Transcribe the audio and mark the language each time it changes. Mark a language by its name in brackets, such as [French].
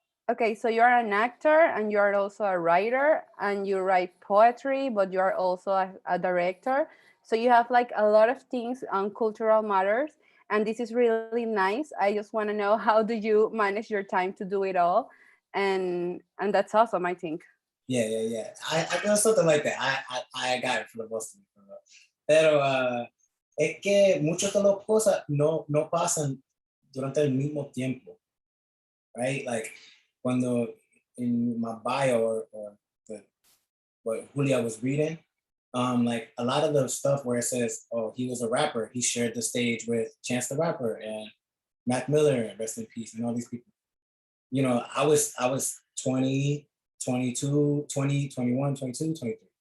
[English] Okay, so you're an actor and you're also a writer and you write poetry, but you're also a director. So you have like a lot of things on cultural matters, and this is really nice. I just want to know, how do you manage your time to do it all? And that's awesome, I think. Yeah. I know something like that. I got it for the most of it. [Spanish] Pero es que muchas de las cosas no pasan durante el mismo tiempo, [English] right? Like [Spanish] cuando [English] in my bio or what Julia was reading, like a lot of the stuff where it says, oh, he was a rapper, he shared the stage with Chance the Rapper and Mac Miller, rest in peace, and all these people. You know, I was 20, 22, 20, 21, 22, 23.